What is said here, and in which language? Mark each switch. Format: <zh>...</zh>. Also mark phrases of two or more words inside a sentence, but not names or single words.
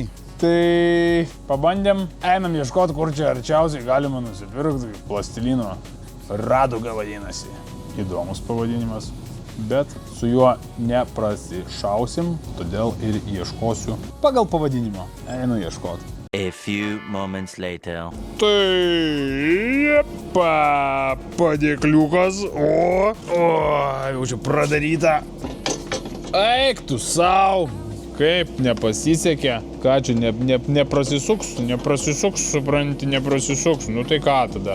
<lt>Tai pabandėm, einam ieškoti, kur čia arčiausiai galima nusipirkti plastilino. Raduga vadinasi. Įdomus pavadinimas, bet su juo neprasišausim, todėl ir ieškosiu pagal pavadinimą. Einu ieškoti.</lt> <en>A few moments later.</en> <lt>Tai padėkliukas, jau čia pradaryta. Eik tu sau, kaip nepasisekė, ką čia neprasisuks, supranti, neprasisuks, nu tai ką tada?</lt>